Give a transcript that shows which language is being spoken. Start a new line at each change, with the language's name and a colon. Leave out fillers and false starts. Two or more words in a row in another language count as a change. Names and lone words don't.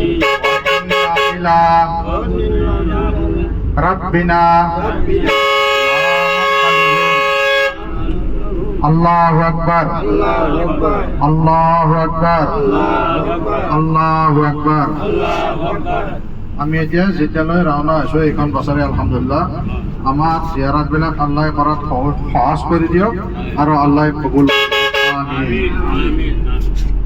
Arabic: إنا إلى ربنا الله أكبر الله أكبر الله أكبر الله أكبر الله أكبر. الله أكبر.
Assamese: আমি এতিয়া যেতিয়ালৈ ৰাওনা হৈছোঁ এইখন বছৰে আলহামদুলিল্লাহ আমাৰ জিয়াৰতবিলাক আল্লাহ কৰাত সহজ কৰি দিয়ক আৰু আল্লাহ কবুল। আমিন। আমিন।